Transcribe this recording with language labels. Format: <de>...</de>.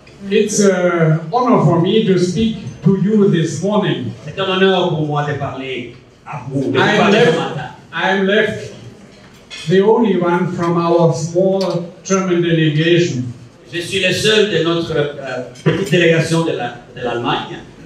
<en>it's an honor for me to speak to you this morning.</en> <fr>C'est un honneur pour moi de parler à vous, de vous parler ce matin.</fr> <en>I'm left the only one from our small German delegation.</en> <fr>Je suis le seul de notre petite délégation de l'Allemagne.</fr>